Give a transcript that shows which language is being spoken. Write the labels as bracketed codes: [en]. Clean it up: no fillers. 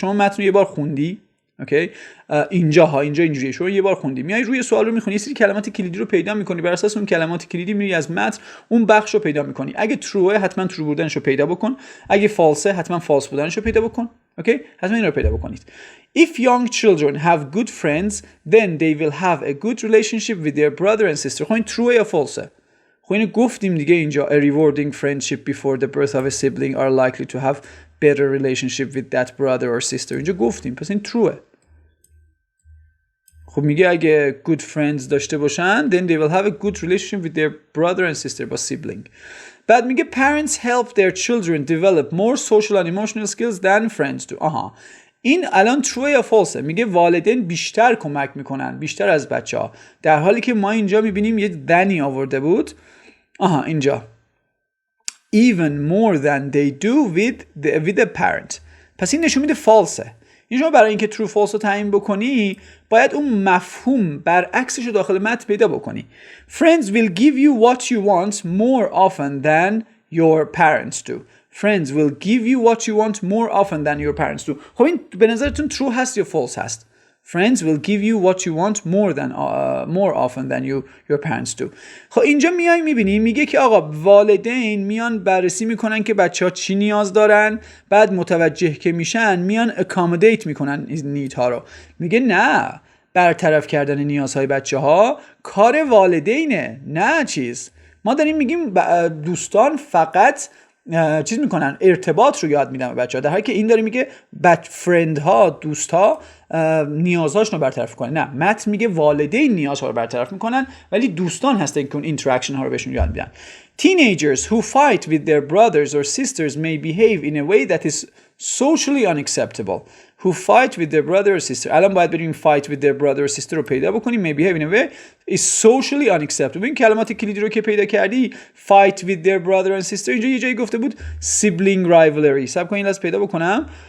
[fa] شما متن رو یه بار خوندی، اوکی، اینجا اینجوریه، شما یه بار خوندی، میای روی سوال رو می‌خونی، یه سری کلمات کلیدی رو پیدا می‌کنی، بر اساس اون کلمات کلیدی میری از متن اون بخش رو پیدا می‌کنی. اگه true حتما true بودنش رو پیدا بکن، اگه false حتما false بودنش رو پیدا بکن. اوکی، حتما این رو پیدا بکنید. [en] If young children have good friends, then they will have a good relationship with their brother and sister. [fa] خب این true یا false؟ خب اینو گفتیم دیگه اینجا. [en] A rewarding friendship before the birth of a sibling are likely to have better relationship with that brother or sister. [fa] اینجا گفتیم، پس این true. خب میگه اگه [en] good friends [fa] داشته باشن [en] then they will have a good relationship with their brother and sister [fa] با [en] sibling. [fa] بعد میگه [en] parents help their children develop more social and emotional skills than friends do. [fa] این الان true یا false؟ میگه والدین بیشتر کمک میکنن، بیشتر از بچه‌ها، در حالی که ما اینجا میبینیم یه دنی آورده بود. اینجا [en] even more than they do with a parent. [fa] پس این نشون میده false. این شما برای اینکه true false رو تعیین بکنی باید اون مفهوم برعکسش رو داخل متن پیدا بکنی. [en] Friends will give you what you want more often than your parents do. Friends will give you what you want more often than your parents do. [fa] خب این به نظرتون true هست یا false هست؟ [en] Friends will give you what you want more often than your parents do. [fa] خب اینجا میای میبینی میگه که آقا والدین میان بررسی میکنن که بچه‌ها چی نیاز دارن، بعد متوجه که میشن میان accommodate میکنن این نیدها رو. میگه نه، برطرف کردن نیازهای بچه‌ها کار والدینه، نه چیز. ما داریم میگیم دوستان فقط چیز میکنن، ارتباط رو یاد میدن به بچه‌ها، در حالی که این داره میگه فرند ها، دوست ها نیازهاشون رو برطرف کنن. نه، متن میگه والدین نیازها رو برطرف میکنن ولی دوستان هستن که اون اینتراکشن ها رو بهشون یاد میدن. [en] Teenagers who fight with their brothers or sisters may behave in a way that is socially unacceptable. Who fight with their brother or sister. [fa] الان باید بریم [en] fight with their brother or sister [fa] رو پیدا بکنیم. [en] may behave in a way is socially unacceptable. [fa] این کلمات کلیدی رو که پیدا کردی [en] fight with their brother and sister، [fa] اینجا یه جایی گفته بود [en] sibling rivalry. [fa] صبر کن این لحظه پیدا بکنم.